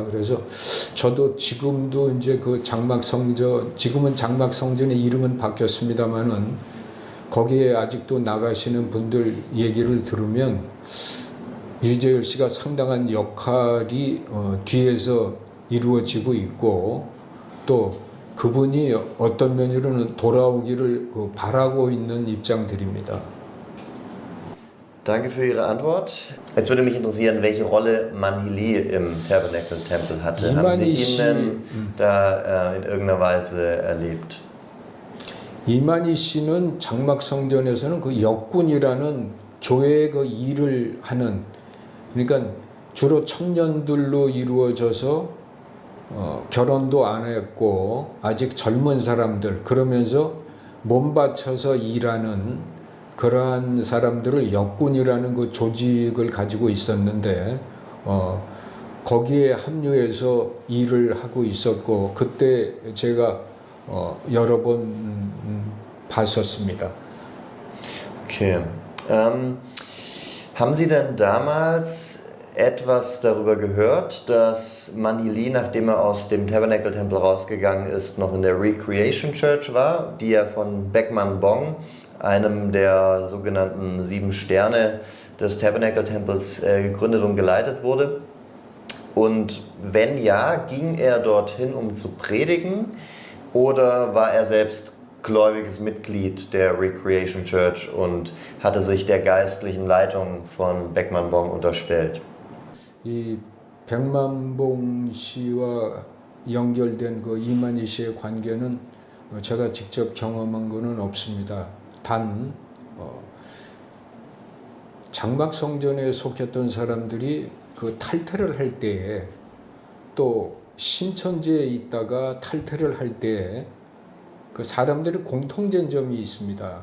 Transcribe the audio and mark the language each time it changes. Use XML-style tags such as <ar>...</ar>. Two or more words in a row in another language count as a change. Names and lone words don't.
<ko>그래서 저도 지금도 이제 그 장막성전, 지금은 장막성전의 이름은 바뀌었습니다만은 거기에 아직도 나가시는 분들 얘기를 들으면 유재열 씨가 상당한 역할이 뒤에서 이루어지고 있고 또 그분이 어떤 면으로는 돌아오기를 바라고 있는 입장들입니다.</ko> <de>Danke für Ihre Antwort. Jetzt würde mich interessieren, welche Rolle Manhili im Tabernacle-Tempel hatte. Haben Sie ihn denn da in irgendeiner Weise erlebt?</de> <ko>이만희 씨는 장막성전에서는 그 역군이라는 교회의 그 일을 하는, 그러니까 주로 청년들로 이루어져서 결혼도 안 했고 아직 젊은 사람들, 그러면서 몸 바쳐서 일하는 그러한 사람들을 역군이라는 그 조직을 가지고 있었는데 거기에 합류해서 일을 하고 있었고 그때 제가 여러 번 봤었습니다.</ko> <de>Okay. Haben Sie denn damals etwas darüber gehört, dass Manhili, nachdem er aus dem Tabernacle-Tempel rausgegangen ist, noch in der Recreation Church war, die ja von Beckman Bong, einem der sogenannten 7 Sterne des Tabernacle-Tempels, gegründet und geleitet wurde? Und wenn ja, ging er dorthin, um zu predigen, oder war er selbst gläubiges Mitglied der Recreation Church und hatte sich der geistlichen Leitung von Beckman Bong unterstellt?</de> <ko>이 백만봉 씨와 연결된 그 이만희 씨의 관계는 제가 직접 경험한 거는 없습니다. 단 장막성전에 속했던 사람들이 그 탈퇴를 할 때에 또 신천지에 있다가 탈퇴를 할 때에 그 사람들이 공통된 점이 있습니다.</ko>